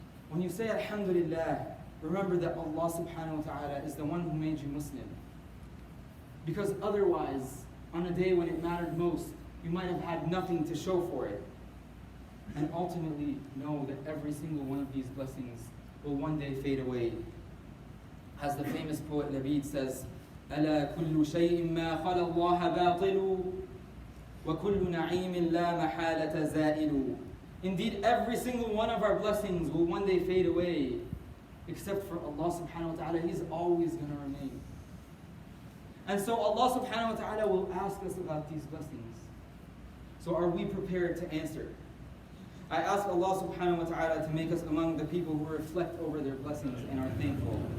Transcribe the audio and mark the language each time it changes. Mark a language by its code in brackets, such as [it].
[en] When you say Alhamdulillah, remember that Allah subhanahu wa ta'ala is the one who made you Muslim. Because otherwise, on a day when it mattered most, you might have had nothing to show for it. And ultimately, know that every single one of these blessings will one day fade away. As the famous poet Labid says, [ar] أَلَا كُلُّ شَيْءٍ مَا خَلَى اللَّهَ بَاطِلُ وَكُلُّ نَعِيمٍ لَا مَحَالَةَ زَائِلُ. [en] Indeed, every single one of our blessings will one day fade away, except for Allah subhanahu wa ta'ala. He's always going to remain. And so Allah subhanahu wa ta'ala will ask us about these blessings. So are we prepared to answer? I ask Allah subhanahu wa ta'ala to make us among the people who reflect over their blessings and are thankful.